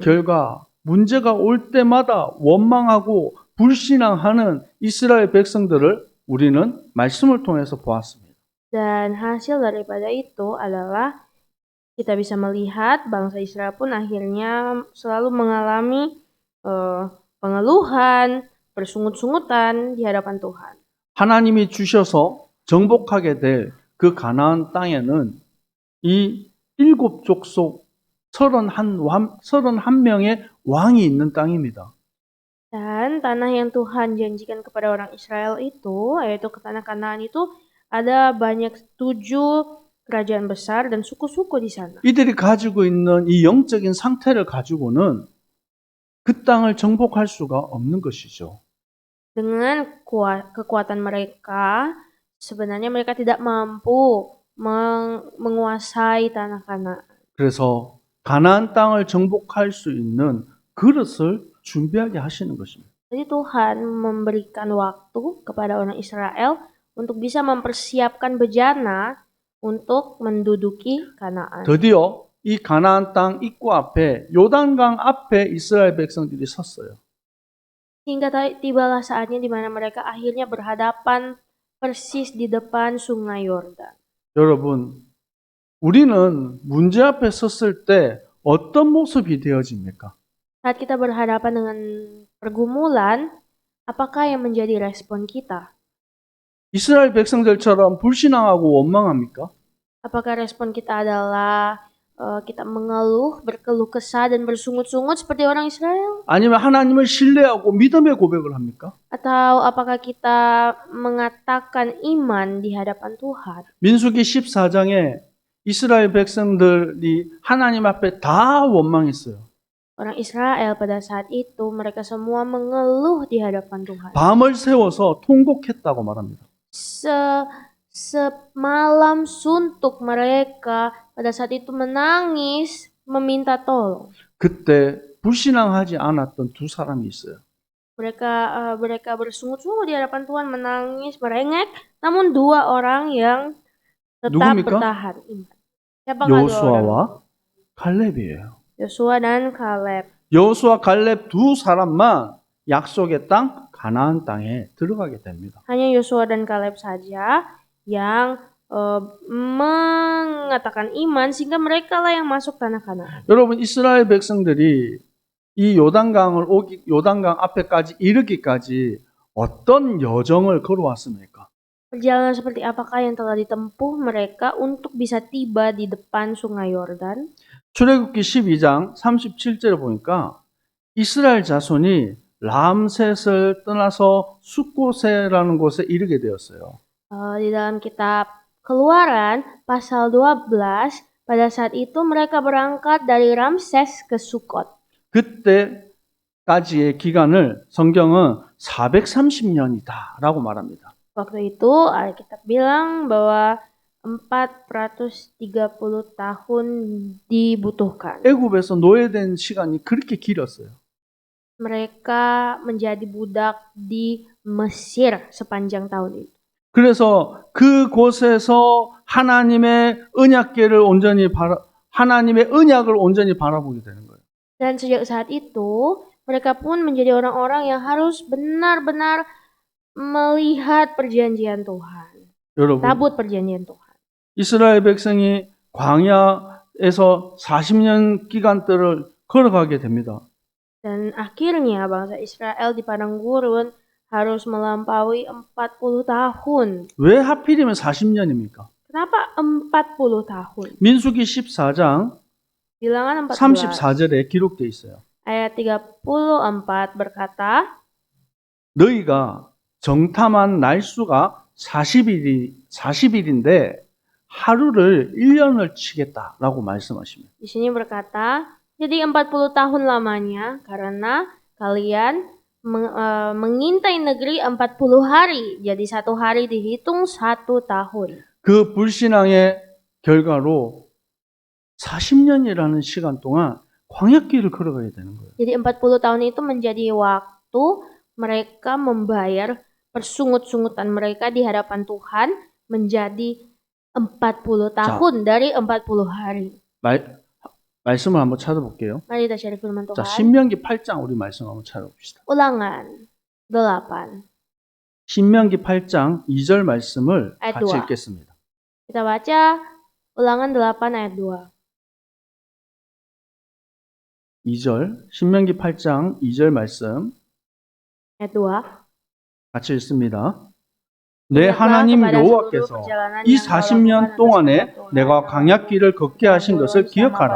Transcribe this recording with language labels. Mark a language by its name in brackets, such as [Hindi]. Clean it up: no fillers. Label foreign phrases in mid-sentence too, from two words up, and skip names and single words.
[Korean] 결과 문제가 올 때마다 원망하고 불신앙하는 이스라엘 백성들을 우리는 말씀을 통해서 보았습니다. [Indonesian] Dan hasil daripada itu adalah kita bisa melihat bangsa Israel pun akhirnya selalu mengalami pengeluhan, bersungut-sungutan di hadapan Tuhan. [Korean] 하나님이 주셔서 정복하게 될 그 가나안 땅에는 이 7족속 31명의 왕이 있는 땅입니다. [Indonesian] Dan tanah yang Tuhan janjikan kepada orang Israel itu, yaitu ke tanah Kanaan itu, ada banyak 7 kerajaan besar dan suku-suku di sana. [Korean] 이들이 가지고 있는 이 영적인 상태를 가지고는 그 땅을 정복할 수가 없는 것이죠. [Indonesian] Dengan kekuatan mereka, sebenarnya mereka tidak mampu menguasai tanah Kanaan. [Korean] 그래서 가나안 땅을 정복할 수 있는 그릇을 준비하게 하시는 것입니다. [Indonesian] Jadi Tuhan memberikan waktu kepada orang Israel untuk bisa mempersiapkan bejana untuk menduduki Kanaan. [Korean] 드디어 이 가나안 땅 입구 앞에 요단강 앞에 이스라엘 백성들이 섰어요. [Indonesian] Hingga tibalah saatnya di mana mereka akhirnya berhadapan persis di depan sungai Yordan. [Korean] 여러분, 우리는 문제 앞에 섰을 때 어떤 모습이 되어집니까? [Indonesian] Saat kita berhadapan dengan pergumulan, apakah yang menjadi respon kita? [Korean] 이스라엘 백성들처럼 불신앙하고 원망합니까? [Indonesian] Apakah respon kita adalah kita mengeluh, berkeluh kesah dan bersungut-sungut seperti orang Israel? [Korean] 아니면 하나님을 신뢰하고 믿음의 고백을 합니까? [Indonesian] Atau apakah kita mengatakan iman di hadapan Tuhan? [Korean] 민수기 14장에 이스라엘 백성들이 하나님 앞에 다 원망했어요. [Indonesian] Orang Israel pada saat itu mereka semua mengeluh di hadapan Tuhan. [Korean] 밤을 새워서 통곡했다고 말합니다. [Indonesian] Semalam suntuk mereka pada saat itu menangis meminta tolong. [Korean] 그때 불신앙하지 않았던 두 사람이 있어요. [Indonesian] Mereka bersungut-sungut di hadapan Tuhan, menangis, merengek, namun 2 orang yang tetap [Korean] 누굽니까? [Indonesian] bertahan iman. Siapakah 2 orang? [Korean] 여호수아와 칼렙이에요. [Indonesian] Yosua dan Kaleb. [Korean] 여호수아 갈렙 두 사람만 약속의 땅 가나안 땅에 들어가게 됩니다. [Indonesian] Hanya Yosua dan Kaleb saja yang mengatakan iman sehingga mereka lah yang masuk tanah Kanaan. [Korean] 여러분 이스라엘 백성들이 이 요단강 앞에까지 이르기까지 어떤 여정을 걸어왔습니까? [Indonesian] Perjalanan seperti apakah yang telah ditempuh mereka untuk bisa tiba di depan sungai Yordan? [Korean] 출애굽기 12장 37절에 보니까 이스라엘 자손이 람셋을 떠나서 숫곳에라는 곳에 이르게 되었어요. [Indonesian] Di dalam kitab Keluaran pasal 12, pada saat itu mereka berangkat dari Ramses ke Sukot. [Korean] 그때까지의 기간을 성경은 430년이다라고 말합니다. [Indonesian] Waktu itu Alkitab bilang bahwa 430 tahun dibutuhkan. [Korean] 애굽에서 노예된 시간이 그렇게 길었어요. [Indonesian] Mereka menjadi budak di Mesir sepanjang tahun itu. [Korean] 그래서 그곳에서 하나님의 언약을 온전히 바라보게 되는 거예요. [Indonesian] Dan sejak saat itu, mereka pun menjadi orang-orang yang harus benar-benar melihat perjanjian Tuhan. [Korean] 여러분, [Indonesian] Tabut perjanjian Tuhan. [Korean] 이스라엘 백성이 광야에서 40년 기간들을 걸어가게 됩니다. [Indonesian] Dan akhirnya bangsa Israel di padang gurun harus melampaui 40 tahun. [Korean] 왜 하필이면 40년입니까? [Indonesian] Kenapa 40 tahun? [Korean] 민수기 14장 [Indonesian] Bilangan 14 [Korean] 34절에 기록되어 있어요. [Indonesian] ayat 34 berkata, [Korean] 너희가 정탐한 날수가 40일인데 하루를 1년을 치겠다라고 말씀하십니다. [Indonesian] di sini berkata, jadi 40 tahun lamanya karena kalian mengintai negeri 40 hari. Jadi satu hari dihitung 1 tahun. [Korean] 그 불신앙의 결과로 40년이라는 시간 동안 광야길을 걸어가야 되는 거예요. [Indonesian] Jadi 40 tahun itu menjadi waktu mereka membayar persungut-sungutan mereka di hadapan Tuhan menjadi 40 tahun dari 40 hari. [Korean] 말씀을 한번 찾아볼게요. [Indonesian] Mari kita cari firman [Korean] 자, [Indonesian] Tuhan. [Korean] 신명기 8장 우리 말씀 한번 찾아봅시다. [Indonesian] Ulangan 8 [Korean] 신명기 8장 2절 말씀을 [Indonesian] ayat [Korean] 같이 [Indonesian] 2. [Korean] 읽겠습니다. [Indonesian] Kita baca Ulangan 8 ayat 2. [Korean] 2절 신명기 8장 2절 말씀 [Indonesian] Ayat 2. [Korean] 같이 읽습니다. 내 하나님 여호와께서 이 40년 동안에 내가 광야길을 걷게 하신 것을 기억하라.